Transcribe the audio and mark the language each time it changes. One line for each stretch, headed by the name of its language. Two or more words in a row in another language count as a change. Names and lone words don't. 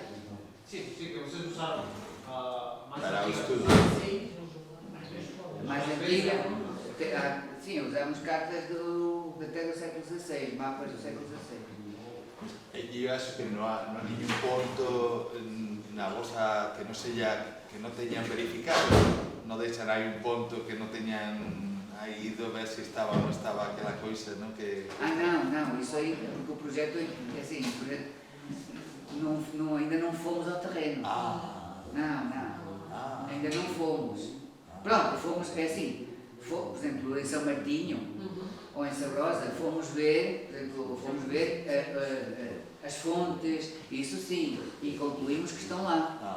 Portuguese: Sim, que vocês usaram a mais Para o antiga. estudo. Sim. Mais antiga? Sim, usamos cartas até do século XVI, mapas do século XVI. Eu acho que não há nenhum ponto na vosa,
Galician: que non sella, que non teñan verificado, non deixan aí un ponto que non teñan aí ido ver se estaba ou non estaba aquela coisa, non? Que...
Portuguese: Não, isso aí, porque o projeto é assim, o projeto ainda não fomos ao terreno. Não, ainda não fomos. Pronto, fomos, é assim, por exemplo, em São Martinho ou em Sabrosa, fomos ver as fontes, isso sim, e concluímos que estão lá.